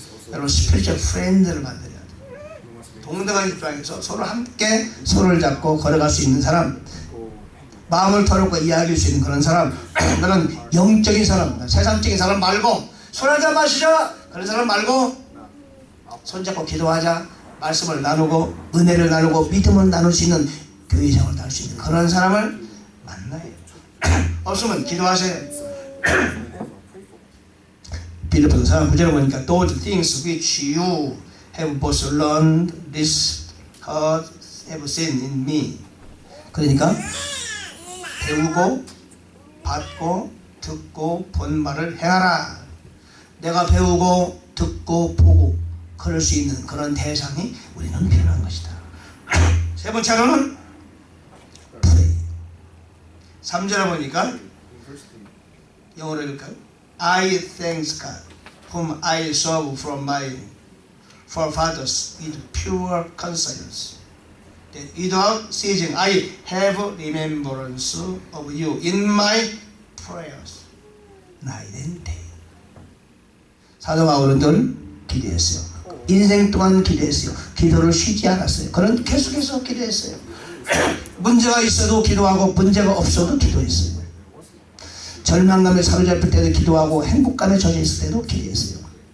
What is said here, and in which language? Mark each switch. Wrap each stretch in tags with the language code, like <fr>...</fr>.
<ko>여러분 스피리추얼 프렌드를 만들어야 돼요. 동등한 입장에서 서로 함께 손을 잡고 걸어갈 수 있는 사람, 마음을 털어놓고 이야기할 수 있는 그런 사람, 그런 영적인 사람, 세상적인 사람 말고, 손 한잔 마시자 그런 사람 말고 손잡고 기도하자, 말씀을 나누고 은혜를 나누고 믿음을 나눌 수 있는 교회 생활을 할 수 있는 그런 사람을 만나요. 없으면 기도하세요. 빌립보서 4장 9절에 보니까</ko> <en>those things which you have both learned, this heard, have seen in me.</en> <ko>그러니까 배우고 받고 듣고 본 말을 행하라. 내가 배우고 듣고 보고 그럴 수 있는 그런 대상이 우리는 필요한 것이다. 세 번째로는 pray. 3절에 보니까 영어로 읽을까요?</ko> <en>I thank God whom I serve from my forefathers with pure conscience, that without ceasing I have remembrance of you in my prayers night and day.</en> <ko>사도 바울은 기도했어요. 인생 동안 기도했어요. 기도를 쉬지 않았어요. 그런 계속해서 기도했어요. 문제가 있어도 기도하고 문제가 없어도 기도했어요. 절망감에 사로잡힐 때도 기도하고 행복감에 젖어 있을 때도 기도했어요.</ko>